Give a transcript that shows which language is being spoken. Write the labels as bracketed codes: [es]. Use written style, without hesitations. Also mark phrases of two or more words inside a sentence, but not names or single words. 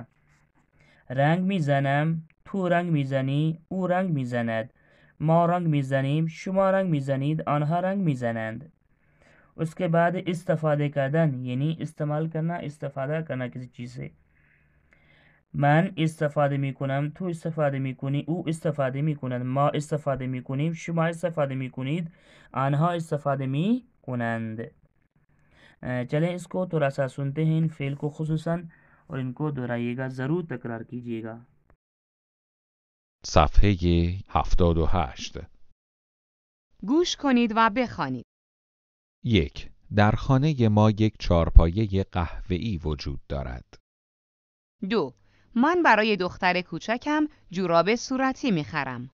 [fa] رنگ میزنم تو رنگ میزنی او رنگ میزند. ما رنگ میزنیم شما رنگ میزنید آنها رنگ میزنند. [ur] اس کے بعد [fa] استفاده کردن [ur] یعنی استعمال کرنا، استفادہ کرنا کسی چیز سے. [fa] من استفاده میکنم تو استفاده میکنی او استفاده میکند ما استفاده میکنیم شما استفاده میکنید آنها استفاده میکنند. [ur] چلیں اس کو تھوڑا سا سنتے ہیں ان فعل کو خصوصاً اور ان کو دہرائیے گا، ضرور تکرار کیجیے گا. [fa] صفحه 78. گوش کنید و بخوانید. 1. در خانه ما یک چهارپایه قهوه‌ای وجود دارد. 2. من برای دختر کوچکم جوراب صورتی میخرم.